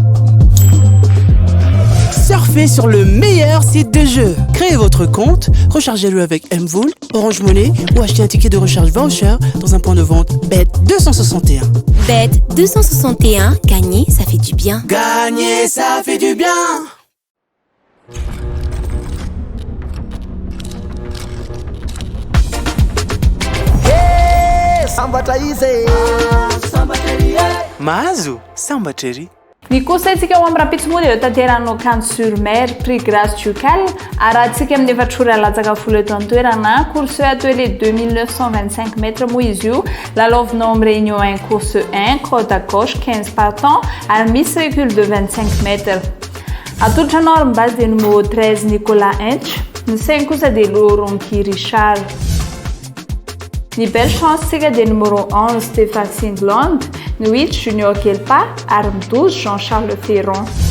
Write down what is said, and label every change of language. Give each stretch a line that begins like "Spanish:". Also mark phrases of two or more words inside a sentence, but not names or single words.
French: Surfez sur le meilleur site de jeu. Créez votre compte, rechargez-le avec Mvool, Orange Money ou achetez un ticket de recharge voucher dans un point de vente Bet261. Bet261, gagner, ça fait du bien. Gagner, ça fait du bien.
Malagasy: Mahazo samba chéri. Ny kosa itsika ao amin'ny rapitso moa dia tanteranao Cannes-sur-Mer, Prix Grâce Ducal, arahantsika amin'ny efatrory alatsaka folo eto an-toerana,
French: course attelé 2925 mètres
Malagasy: moa izy io, lalaovinao amin'ny Réunion 1,
French: course 1, côte à gauche,
Malagasy: 15 partants, ary misy
French: recul de 25 mètres.
Malagasy: Atolotra anao ary base dia numéro 13 Nicolas Hench, ny 5 kosa dia Laurent Richard. Ny
French: belle chance
Malagasy: tsika dia numéro 11 Stéphane Singlande, ny 8 Junior Kelpa ary ny 12 Jean-Charles Ferron.